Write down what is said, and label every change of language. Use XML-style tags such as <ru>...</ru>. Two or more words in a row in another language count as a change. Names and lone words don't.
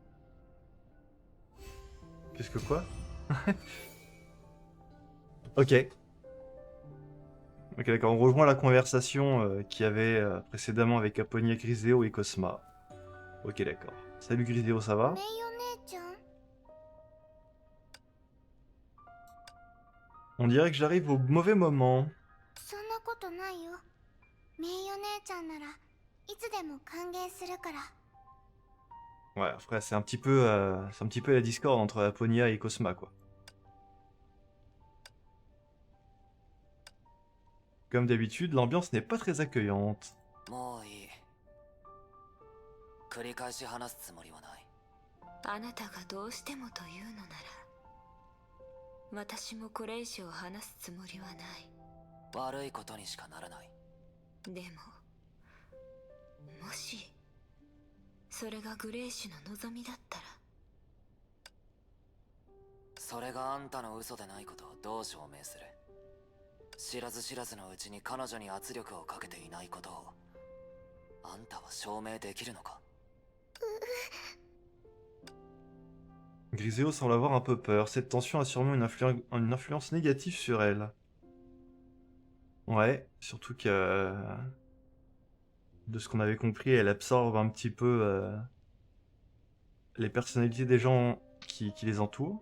<fr>Qu'est-ce que quoi? Ok. Ok, d'accord, on rejoint la conversation qu'il y avait précédemment avec Aponia, Griseo et Cosma. Ok, d'accord. Salut Griseo, ça va?</fr> <ja>メイお姉ちゃん。</ja> <fr>On dirait que j'arrive au mauvais moment.</fr> <ja>そんなことないよ。メイお姉ちゃんならいつでも歓迎するから。</ja> <fr>Ouais, après, c'est un petit peu la discorde entre Aponia et Cosma, quoi. Comme d'habitude, l'ambiance n'est pas très accueillante.</fr> <ja>もういい。繰り返し話すつもりはない。あなたがどうしてもというのなら、私もこれ以上話すつもりはない。悪いことにしかならない。でも、もしそれがグレイシュの望みだったら。それがあんたの嘘でないことをどう証明する？知らず知らずのうちに彼女に圧力をかけていないことをあんたは証明できるのか？</ja> <fr>Griseo semble avoir un peu peur. Cette tension a sûrement une influence négative sur elle. Ouais, surtout que... de ce qu'on avait compris, elle absorbe un petit peu les personnalités des gens qui les entourent.</fr>